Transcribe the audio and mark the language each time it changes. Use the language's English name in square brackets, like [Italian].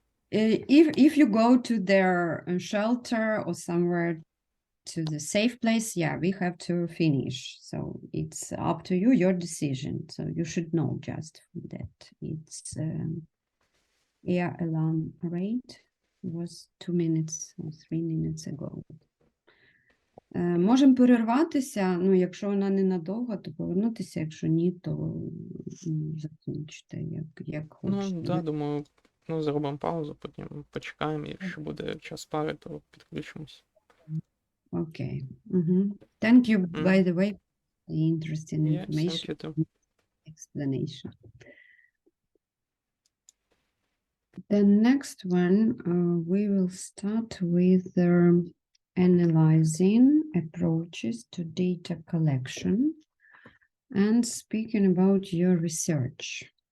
[English] If you go to their shelter or somewhere to the safe place, yeah, we have to finish. So it's up to you, your decision. So you should know just that it's air alarm rate was 2 minutes or 3 minutes ago. [Ukrainian] Можемо перерватися, ну, якщо вона ненадовго, то повернутися, якщо ні, то закінчити, як Ну, хочете. да, думаю, ну, зробимо паузу, потім почекаємо, якщо буде час пари, то підключимось. [English] Okay. Thank you, by the way, for the interesting Yeah, information. thank you too. Explanation. The next one, we will start with analyzing approaches to data collection and speaking about your research.